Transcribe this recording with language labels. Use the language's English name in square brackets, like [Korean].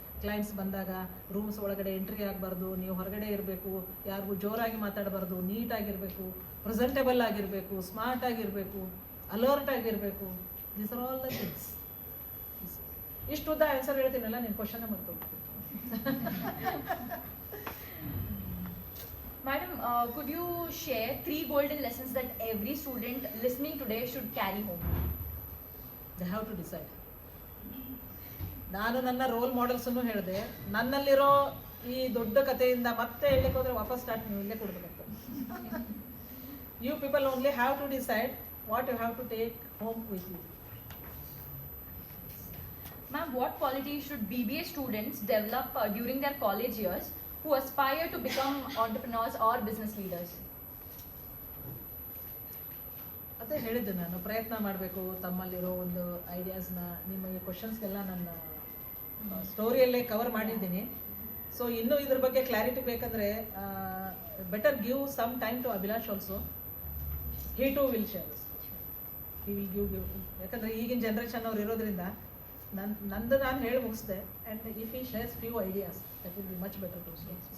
[Kannada] Clients ಬಂದಾಗ rooms ಒಳಗಡೆ entry ಆಗಬಾರ್ದು, ನೀವು ಹೊರಗಡೆ ಇರಬೇಕು, ಯಾರಿಗೂ ಜೋರಾಗಿ ಮಾತಾಡಬಾರ್ದು, ನೀಟಾಗಿರಬೇಕು, ಪ್ರೆಸೆಂಟೇಬಲ್ ಆಗಿರಬೇಕು, ಸ್ಮಾರ್ಟ್ ಆಗಿರಬೇಕು, ಅಲರ್ಟ್ ಆಗಿರಬೇಕು. [English] These are all the things. [Kannada] ಇಷ್ಟು ಉದ್ದ ಆನ್ಸರ್ ಹೇಳ್ತೀನಲ್ಲ, ನೀನು ಕ್ವಶನ್ ಮಾಡ್ಕೊಂಡು. [English] Madam, could you share 3 golden lessons that every student listening today should carry home? They have to decide. [Kannada] ನಾನು ನನ್ನ ರೋಲ್ ಮಾಡೆಲ್ಸನ್ನು ಹೇಳಿದೆ. ನನ್ನಲ್ಲಿರೋ ಈ ದೊಡ್ಡ ಕಥೆಯಿಂದ ಮತ್ತೆ ಹೇಳಲಿಕ್ಕೆ ಹೋದರೆ ವಾಪಸ್ ಸ್ಟಾರ್ಟ್ ನೀವು ಇಲ್ಲೇ ಕೊಡಬೇಕಾಗ್ತದೆ. [English] You people only have to decide what you have to take home with you. Ma'am, what qualities should BBA students develop during their college years who aspire to become entrepreneurs or business leaders? [Kannada] ಅದೇ ಹೇಳಿದ್ದೆ ನಾನು, ಪ್ರಯತ್ನ ಮಾಡಬೇಕು. ತಮ್ಮಲ್ಲಿರೋ ಒಂದು ಐಡಿಯಾಸ್ನ ನಿಮ್ಮ ಈ ಕ್ವಶನ್ಸ್ಗೆಲ್ಲ ನನ್ನ ಸ್ಟೋರಿಯಲ್ಲೇ cover ಮಾಡಿದ್ದೀನಿ. [English] so [Kannada] ಇನ್ನೂ ಇದ್ರ ಬಗ್ಗೆ ಕ್ಲಾರಿಟಿ ಬೇಕಂದರೆ [English] Better give some time to Abhilash also. he too will share this. He will give. [Kannada] ಯಾಕಂದರೆ ಈಗಿನ ಜನ್ರೇಷನ್ ಅವ್ರು ಇರೋದ್ರಿಂದ ನಂದು ನಾನು ಹೇಳಿ ಮುಗಿಸ್ದೆ. [English] And if he shares few ideas, that will be much better to see.